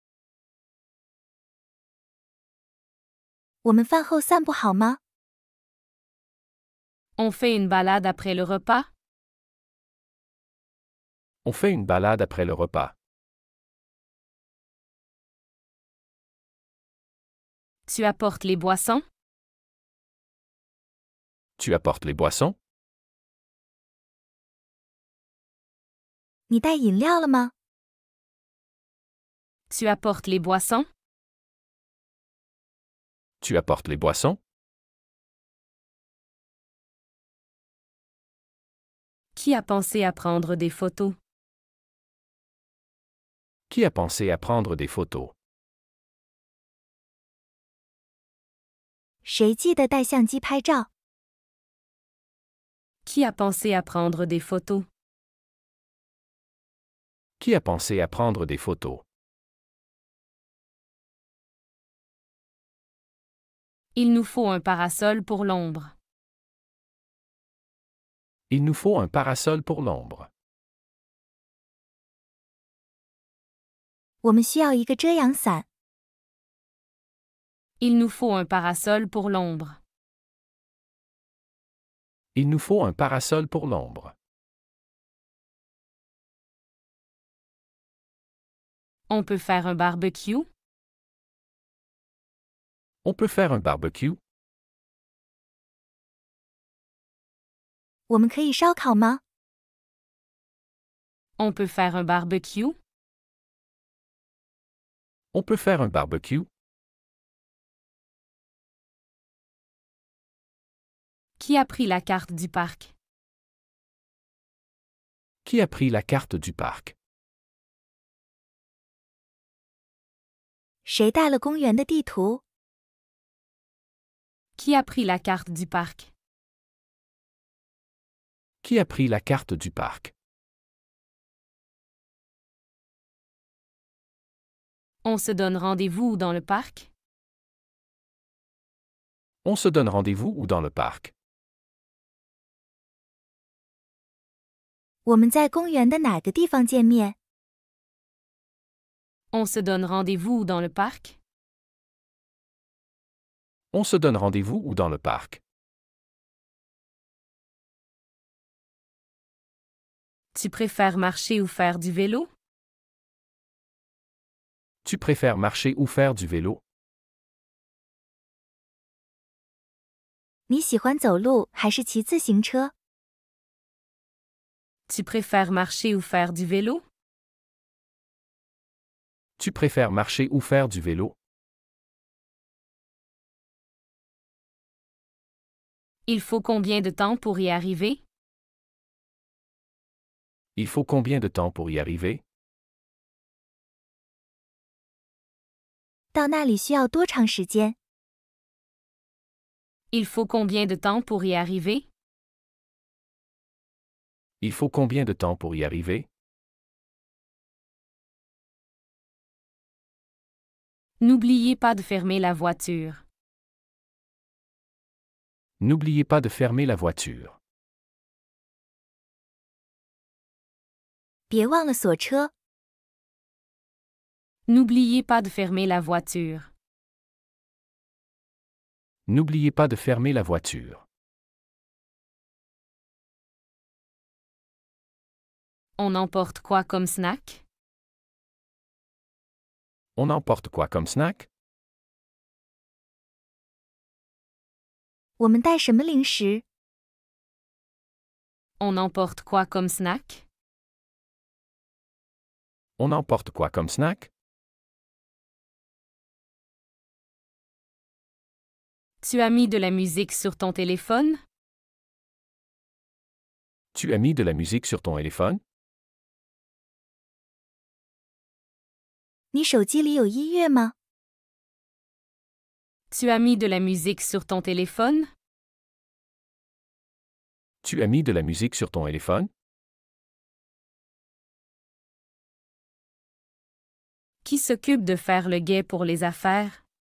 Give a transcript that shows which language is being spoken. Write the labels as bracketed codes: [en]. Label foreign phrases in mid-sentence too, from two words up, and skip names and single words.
[zh] 我们饭后散步好吗？ [fr] On fait une balade après le repas? On fait une balade après le repas. Tu apportes les boissons? Tu apportes les boissons? [zh] 你带饮料了吗？ [fr] Tu apportes les boissons? Tu apportes les boissons? Qui a pensé à prendre des photos? Qui a pensé à prendre des photos? [zh] 谁记得带相机拍照？ [fr] Qui a pensé à prendre des photos? Qui a pensé à prendre des photos? Il nous faut un parasol pour l'ombre. Il nous faut un parasol pour l'ombre. [zh] 我们需要一个遮阳伞。 [fr] Il nous faut un parasol pour l'ombre. Il nous faut un parasol pour l'ombre. On peut faire un barbecue? On peut faire un barbecue? [zh] 我们可以烧烤吗？ [fr] On peut faire un barbecue? On peut faire un barbecue? Qui a pris la carte du parc? Qui a pris la carte du parc? [zh] 谁带了公园的地图？ [fr] Qui a pris la carte du parc? Qui a pris la carte du parc? On se donne rendez-vous dans le parc? On se donne rendez-vous où dans le parc? [zh] 我们在公园的哪个地方见面？ [fr] On se donne rendez-vous dans le parc? On se donne rendez-vous où dans le parc? Tu préfères marcher ou faire du vélo? Tu préfères marcher ou faire du vélo? [zh] 你喜欢走路还是骑自行车？ [fr] Tu préfères marcher ou faire du vélo? Tu préfères marcher ou faire du vélo? Il faut combien de temps pour y arriver? Il faut combien de temps pour y arriver? [zh] 到那里需要多长时间？ [fr] Il faut combien de temps pour y arriver? Il faut combien de temps pour y arriver? N'oubliez pas de fermer la voiture. N'oubliez pas de fermer la voiture. [zh] 别忘了锁车。 [fr] N'oubliez pas de fermer la voiture. N'oubliez pas de fermer la voiture. On emporte quoi comme snack? On emporte quoi comme snack? [zh] 我们带什么零食？ [fr] On emporte quoi comme snack? On emporte quoi comme snack? Tu as mis de la musique sur ton téléphone? Tu as mis de la musique sur ton téléphone? [zh] 你手机里有音乐吗？ [fr] Tu as mis de la musique sur ton téléphone? Tu as mis de la musique sur ton téléphone? Qui s'occupe de faire le guet pour les affaires?